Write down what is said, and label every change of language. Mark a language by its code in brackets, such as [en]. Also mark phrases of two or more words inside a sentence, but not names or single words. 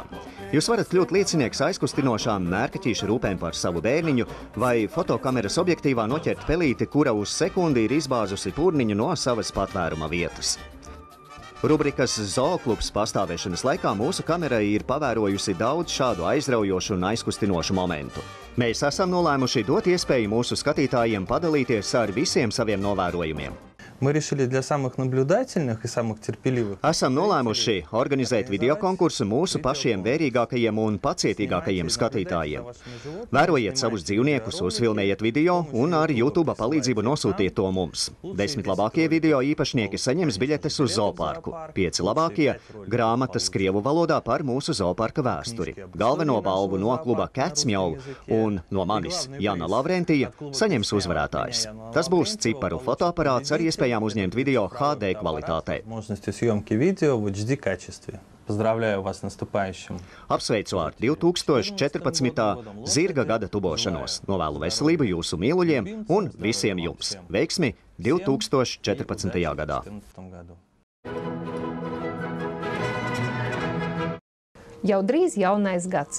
[lv] Jūs varat kļūt liecinieks aizkustinošām mērkaķīšu rūpēm par savu bērniņu vai fotokameras objektīvā noķert pelīti, kura uz sekundi ir izbāzusi purniņu no savas patvēruma vietas. Rubrikas Zooklubs pastāvēšanas laikā mūsu kamera ir pavērojusi daudz šādu aizraujošu un aizkustinošu momentu. Mēs esam nolēmuši dot iespēju mūsu skatītājiem padalīties ar visiem saviem novērojumiem. [ru] Мы решили для самых наблюдательных и самых терпеливых. [lv] Esam nolēmuši organizēt video konkursu mūsu pašiem vērīgākajiem un pacietīgākajiem skatītājiem. Vērojiet savus dzīvniekus, uzfilmējiet video un ar YouTube palīdzību nosūtiet to mums. 10 labākie video īpašnieki saņems biļetes uz zooparku. 5 labākie - grāmatas krievu valodā par mūsu zooparka vēsturi. Galveno balvu no kluba Cats Meow un no manis, Jana Lavrentija, saņems uzvarētājs. Tas būs ciparu fotoaparāts ar iespēju uzņemt video HD kvalitātē. [ru] Поздравляю вас с наступающим. [lv] Apsveicu ar 2014. zirga gada tubošanos. Novēlu veselību jūsu mīluļiem un visiem jums. Veiksmi 2014. gadā. Jau drīz jaunais gads.